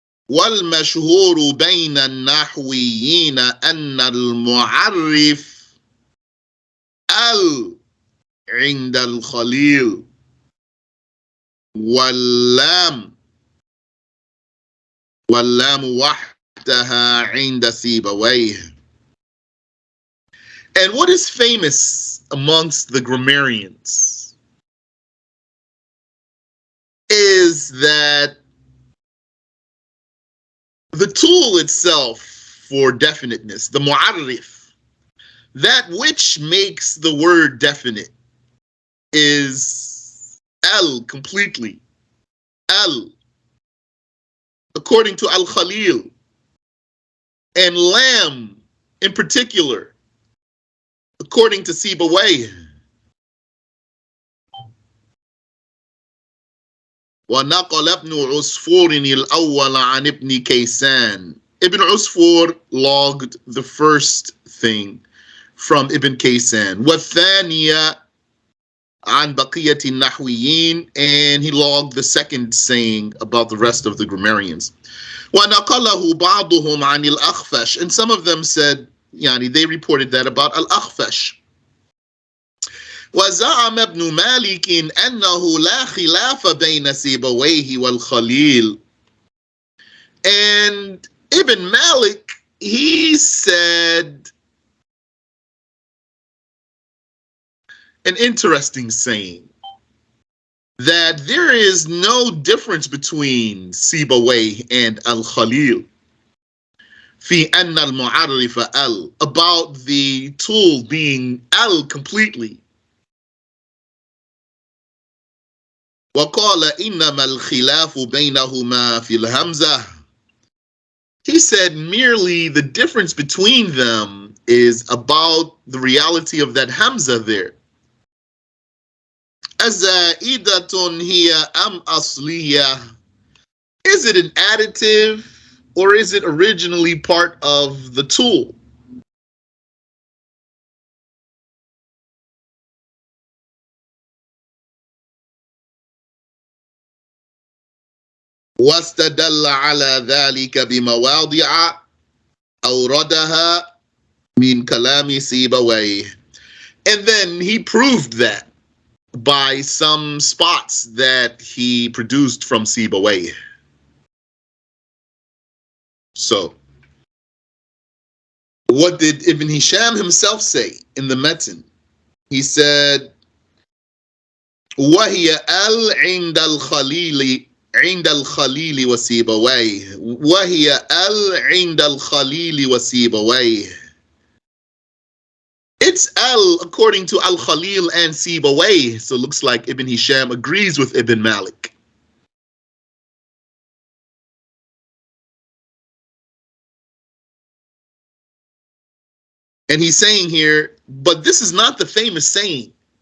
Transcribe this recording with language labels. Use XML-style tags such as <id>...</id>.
<ar>والمشهور بين النحويين أن المعرف ال عند الخليل واللام وحدها عند سيبويه.</ar> <en>And what is famous amongst the grammarians is that the tool itself for definiteness, the mu'arrif, that which makes the word definite is al completely. Al, according to Al-Khalil, and lam in particular, according to Sibawayh.</en> <ar>ونقل ابن عصفور الأول عن ابن كيسان.</ar> <en>Ibn Usfur logged the first thing from Ibn Kaysan.</en> <ar>والثانية عن بقية النحويين,</ar> <en>and he logged the second saying about the rest of the grammarians.</en> <ar>ونقله بعضهم عن الأخفش,</ar> <en>and some of them said, yani, they reported that about al-Akhfash.</en> <ar>وزعم ابن مالك أنه لا خلاف بين سيبويه والخليل.</ar> <en>And Ibn Malik, he said an interesting saying, that there is no difference between Sibawayh and Al-Khalil</en> <ar>في أن المعرف</ar> <en>al, about the tool being al completely.</en> <ar>وقال إنما الخلاف بينهما في الهمزة.</ar> <en>He said merely the difference between them is about the reality of that hamza there.</en> <ar>أزائدة هي أم أصلية?</ar> <en>Is it an additive or is it originally part of the tool?</en> <ar>واستدل على ذلك بمواضع أوردها من كلام سيبويه.</ar> <en>And then he proved that by some spots that he produced from Sibawayh. So, what did Ibn Hisham himself say in the Metin? He said,</en> <ar>وهي ال عند الخليل عند الخليل وسيبويه وهي ال عند الخليل وسيبويه.</ar> <en>It's L according to Al-Khalil and Sibawayh. So it looks like Ibn Hisham agrees with Ibn Malik. And he's saying here, but this is not the famous saying.</en>